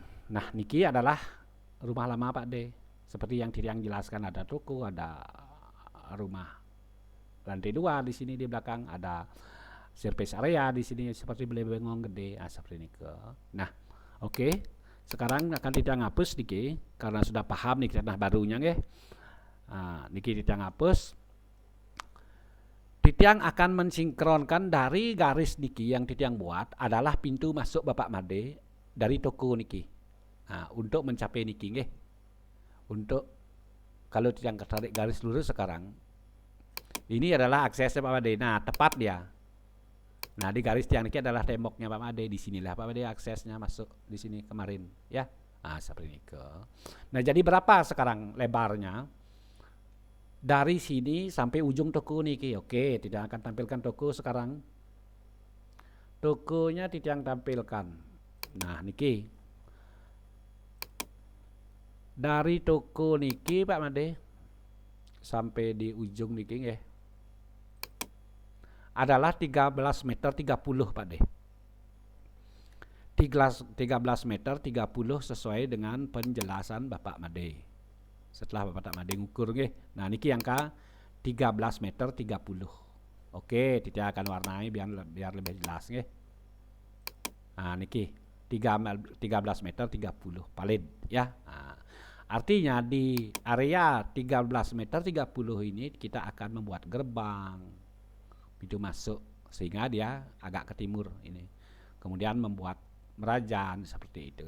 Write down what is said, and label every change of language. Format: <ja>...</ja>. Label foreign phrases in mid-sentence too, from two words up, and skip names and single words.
<id>Nah, niki adalah rumah lama Pak De. Seperti yang Titiang jelaskan, ada toko, ada rumah lantai 2 di sini di belakang, ada</id> <en>service area</en> <id>di sini seperti bengong gede. Nah, seperti ini ke. Nah, oke. Sekarang akan Titiang hapus niki karena sudah paham nih tanah barunya nggih. Nah, niki Titiang hapus. Titiang akan mensinkronkan dari garis niki yang Titiang buat adalah pintu masuk Bapak Made dari toko niki. Nah, untuk mencapai niki nggih. Untuk kalau Titiang tarik garis lurus sekarang, ini adalah aksesnya Bapak Made. Nah, tepat dia. Nah, di garis tiang niki adalah temboknya Bapak Made. Di sinilah Bapak Made aksesnya masuk di sini kemarin, ya. Nah, seperti ini ke. Nah, jadi berapa sekarang lebarnya? Dari sini sampai ujung toko niki. Oke, tidak akan tampilkan toko sekarang. Tokonya Titiang tampilkan. Nah, niki. Dari toko niki Pak Made sampai di ujung niki nggih. adalah 13 meter 30 Pak De. 13 meter 30 sesuai dengan penjelasan Bapak Made. Setelah Bapak Made ngukur nggih. Nah niki angka 13 meter 30. Oke, Titi akan warnai biar lebih jelas nggih. Nah niki 13 meter 30 valid ya. Nah, artinya di area 13 meter 30 ini kita akan membuat gerbang pintu masuk sehingga dia agak ke timur ini. Kemudian membuat merajan seperti itu.</id>